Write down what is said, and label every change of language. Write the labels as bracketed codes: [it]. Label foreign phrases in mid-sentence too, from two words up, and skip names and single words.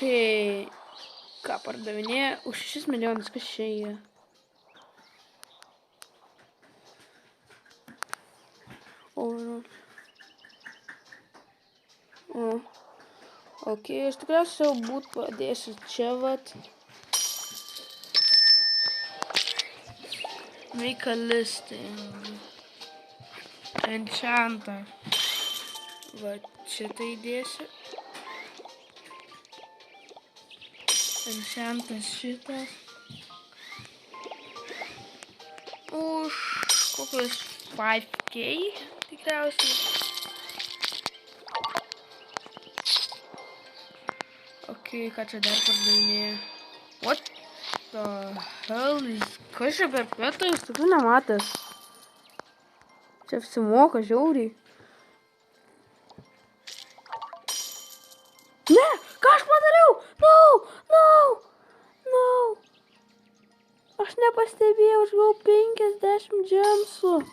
[lt] Ką pardavinėja? Už 6 milijonus, kas čia yra? Ok, aš tikriausiai jau būt padėsiu čia vat. [en] Make a listing. [lt] Enchantą. Va, šitą įdėsiu. Enchantas šitas. Už kokius 5k tikriausiai. Ok, ką čia dar pardavinėja? [en] What the hell is... [lt] Kas čia per petą? Jūs tokių nematęs. Čia apsimoka žiauriai. Ne! Ką aš padariau? No! Aš nepastebėjau, aš gavau 50 džemsų.